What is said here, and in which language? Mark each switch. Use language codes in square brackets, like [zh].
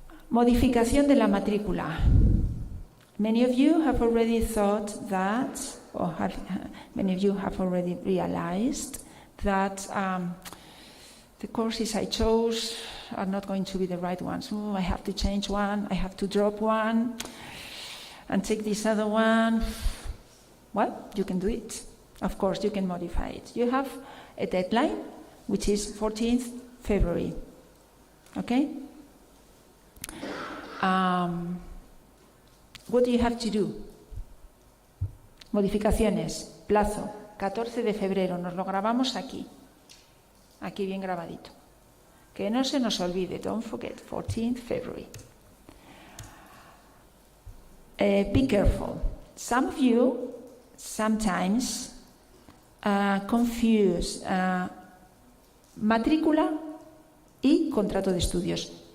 [es] Modificación de la matrícula. [en] Many of you have already thought that, many of you have already realized that the courses I chose are not going to be the right ones. I have to change one, I have to drop one, and take this other one. Well, you can do it. Of course, you can modify it. You have a deadline, which is 14th February. Okay? What do you have to do? [es] Modificaciones, plazo, 14 de febrero, nos lo grabamos aquí bien grabadito. Que no se nos olvide, [en] don't forget, [es] 14th February. [en] Be careful. Some of you sometimes confuse [es] matrícula y contrato de estudios.